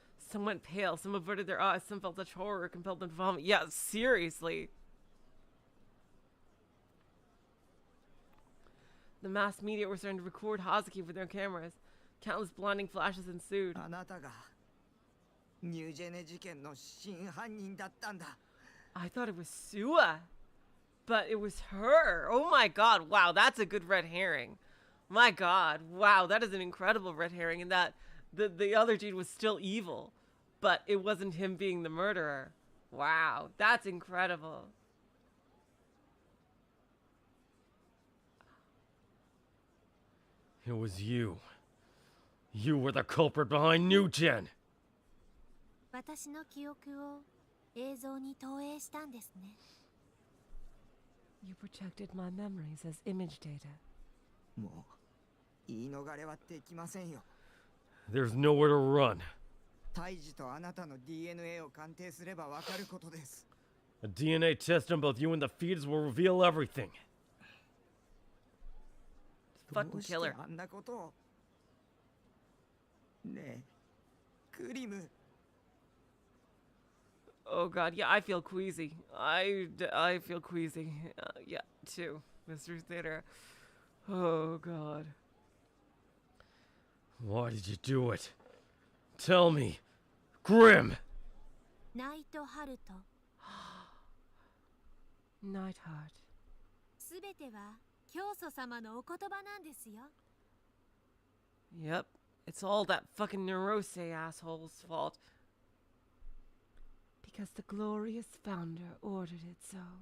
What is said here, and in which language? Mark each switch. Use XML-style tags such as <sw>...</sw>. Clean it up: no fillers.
<en>Some went pale, some averted their eyes, some felt such horror it compelled them to vomit. Yeah, seriously. The mass media were starting to record Hazuki with their cameras. Countless blinding flashes ensued.</en> <ja>あなたがニュージェネ事件の真犯人だったんだ。</ja> <en>I thought it was Sua, but it was her. Oh my god, wow, that's a good red herring. My god, wow, that is an incredible red herring, and that the other dude was still evil, but it wasn't him being the murderer. Wow, that's incredible. It was you. You were the culprit behind New Gen.</en> <ja>私の記憶を映像に投影したんですね。</ja> <en>You projected my memories as image data.</en> <ja>もう言い逃れはできませんよ。</ja> <en>There's nowhere to run.</en> <ja>胎児とあなたの DNA を鑑定すればわかることです。</ja> <en>A DNA test on both you and the fetus will reveal everything. Fucking</en> <ja>どうして</ja> <en>killer.</en> <ja>あんなことを。ねえ、クリム。</ja> <en>Oh god, yeah, I feel queasy. I feel queasy. Yeah, too, Mr. Theater. Oh god. Why did you do it? Tell me. Grim!</en> <ja>ナイトハルト。</ja> <en>Nightheart.</en> <ja>すべては教祖様のお言葉なんですよ。</ja> <en>Yep, it's all that fucking Neurose asshole's fault. Because the glorious founder ordered it so.</en>